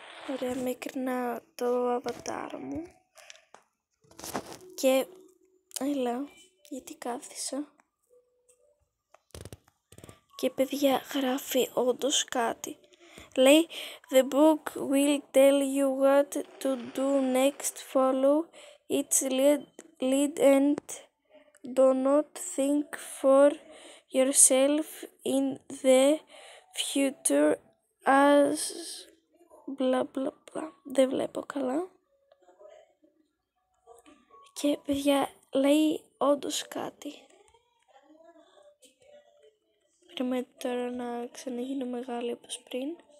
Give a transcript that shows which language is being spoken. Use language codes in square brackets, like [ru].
[el] Ωραία, μίκρινα το αβατάρ μου. Και έλα, γιατί κάθισα. Και παιδιά, γράφει όντως κάτι. Λέει, [en] the book will tell you what to do next, follow its lead and do not think for yourself in the future as bla bla bla. [el] Δεν βλέπω καλά. Και παιδιά, λέει όντως κάτι. Περιμένετε τώρα να ξαναγίνω μεγάλη όπως πριν.